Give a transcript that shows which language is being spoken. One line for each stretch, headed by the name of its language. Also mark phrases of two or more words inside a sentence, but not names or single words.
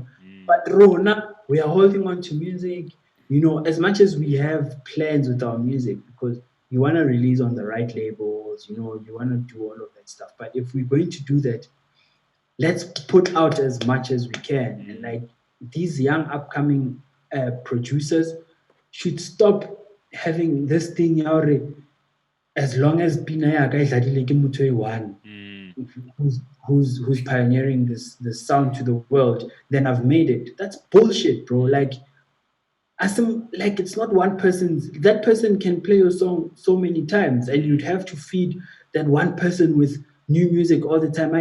English: But Rona, we are holding on to music, you know, as much as we have plans with our music because you want to release on the right labels, you know, you want to do all of that stuff. But if we're going to do that, let's put out as much as we can. And like these young upcoming producers should stop having this thing as long as
Southern Sotho: Pina ya ka e dladile ke motho e
English: one who's pioneering this sound to the world, then I've made it. That's bullshit, bro. Like like it's not one person's that person can play your song so many times and you'd have to feed that one person with new music all the time.